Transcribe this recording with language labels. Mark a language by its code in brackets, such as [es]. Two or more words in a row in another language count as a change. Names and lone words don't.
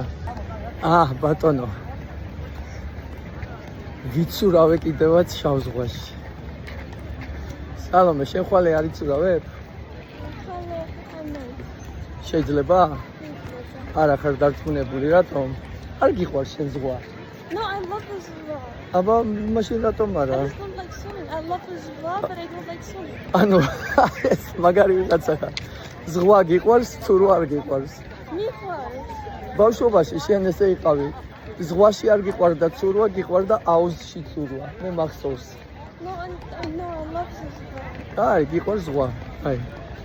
[ka] ბატონო. ვიცურავე კიდევაც შავ ზღვაში. სალომე, შენ ხვალე არ იცურავებ? შეიძლება? არა ხარ დარწმუნებული, რატომ? არ გიყვარს შენ ზღვა? [en] No, I love the zebra. [ka] აბა, მაშინ რატომ არა? [en] I just don't like swimming. I love the zebra, but I don't like swimming. [ka] ანუ ეს მაგარი ვიღაცა. ზღვა გიყვარს, თუ რო არ გიყვარს? მიყვარს. ბავშვობაში შენ ესე იყავი. ზღვაში არ გიყვარდა ცურვა, გიყვარდა აუზში ცურვა. მე მახსოვს. [en] No, I love the zebra. [ka] აი, გიყვარს ზღვა. აი.